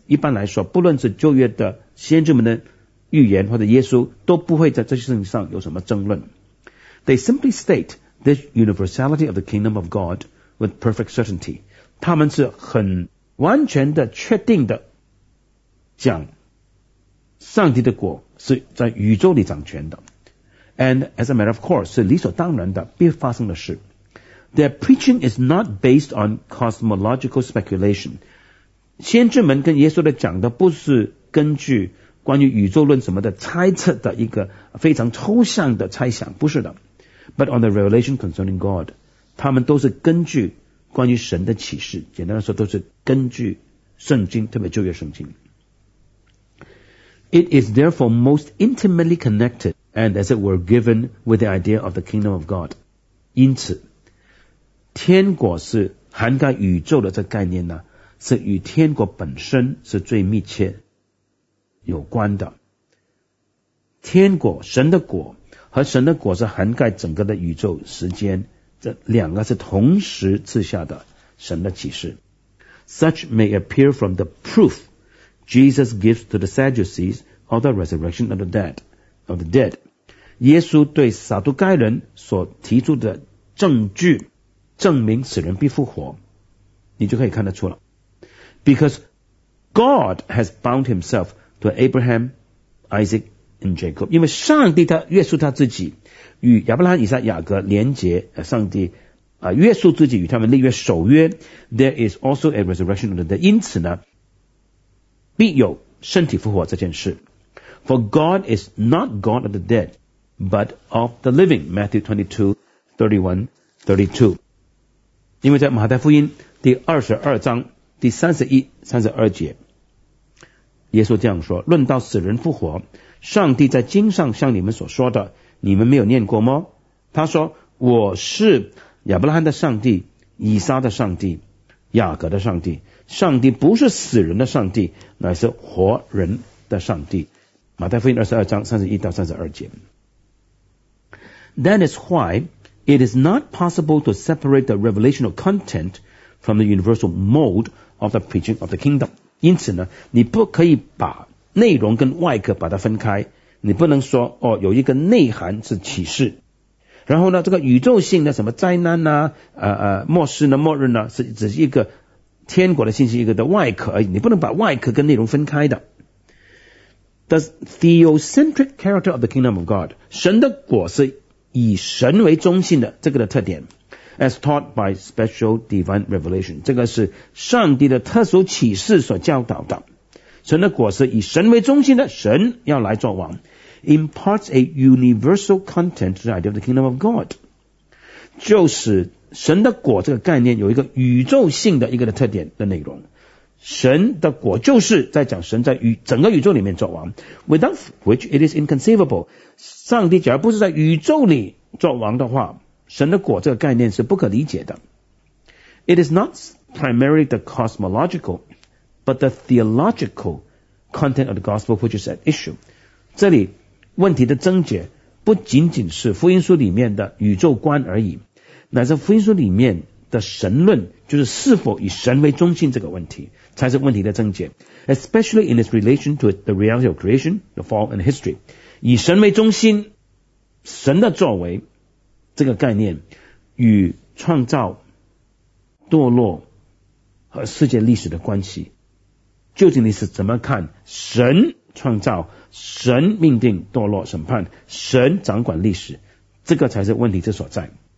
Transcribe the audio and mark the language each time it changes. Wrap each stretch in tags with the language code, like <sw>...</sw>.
<zh>一般来说，不论是旧约的先知们的预言或者耶稣，都不会在这些事情上有什么争论。</zh> <en>They simply state the universality of the kingdom of God with perfect certainty.</en> <zh>他们是很完全的确定的讲上帝的国是在宇宙里掌权的。</zh> <en>And as a matter of course,</en> <zh>是理所当然的必发生的事。</zh> <en>Their preaching is not based on cosmological speculation.</en> <zh>先知们跟耶稣的讲的不是根据关于宇宙论什么的猜测的一个非常抽象的猜想，不是的。</zh> <en>But on the revelation concerning God,</en> <zh>他们都是根据关于神的启示，简单来说都是根据圣经，特别旧约圣经。</zh> <en>It is therefore most intimately connected and as it were given with the idea of the kingdom of God.</en> <zh>因此天国是涵盖宇宙的这个概念呢，是与天国本身是最密切有关的。天国，神的国和神的国是涵盖整个的宇宙时间，这两个是同时赐下的神的启示。</zh> <en>Such may appear from the proof Jesus gives to the Sadducees of the resurrection of the dead. Of the dead.</en> <zh>耶稣对撒都该人所提出的证据证明死人必复活，你就可以看得出了。</zh> <en>Because God has bound himself to Abraham, Isaac, and Jacob.</en> <zh>因为上帝他约束他自己与亚伯拉罕以撒雅各连结，上帝约束自己与他们立约守约。</zh> <en>There is also a resurrection of the dead.</en> <zh>因此呢必有身体复活这件事。</zh> <en>For God is not God of the dead, but of the living. Matthew 22:31-32.</en> <zh>因为在马太福音第22章第31-32节耶稣这样说，论到死人复活，上帝在经上向你们所说的你们没有念过吗？他说，我是亚伯拉罕的上帝，以撒的上帝，雅各的上帝，上帝不是死人的上帝，乃是活人的上帝。马太福音22章31-32节。</zh> <en>That is whyIt is not possible to separate the revelational content from the universal mode of the preaching of the kingdom.</en> <zh>因此呢，你不可以把内容跟外壳把它分开，你不能说哦，有一个内涵是启示，然后呢，这个宇宙性的什么灾难呢、啊？末世呢，末日呢，是只是一个天国的信息一个的外壳而已，你不能把外壳跟内容分开的。</zh> <en>The theocentric character of the kingdom of God,</en> <zh>神的国是以神为中心的这个的特点 ，</zh> <en>as taught by special divine revelation，</en> <zh>这个是上帝的特殊启示所教导的。神的国是以神为中心的，神要来做王 ，</zh> <en>imparts a universal content to the idea of the kingdom of God，</en> <zh>就是神的国这个概念有一个宇宙性的一个的特点的内容。神的国就是在讲神在整个宇宙里面作王 ，</zh> <en>without which it is inconceivable。</en> <zh>上帝假如不是在宇宙里作王的话，神的国这个概念是不可理解的。</zh> <en>It is not primarily the cosmological, but the theological content of the gospel which is at issue。</en> <zh>这里问题的症结不仅仅是福音书里面的宇宙观而已，乃是福音书里面的神论，就是是否以神为中心这个问题。才是问题的症结</zh> <en>especially in its relation to the reality of creation, the fall and history.</en> <zh>以神为中心，神的作为这个概念与创造、堕落和世界历史的关系，究竟你是怎么看神创造、神命定堕落审判、神掌管历史，这个才是问题之所在。</zh>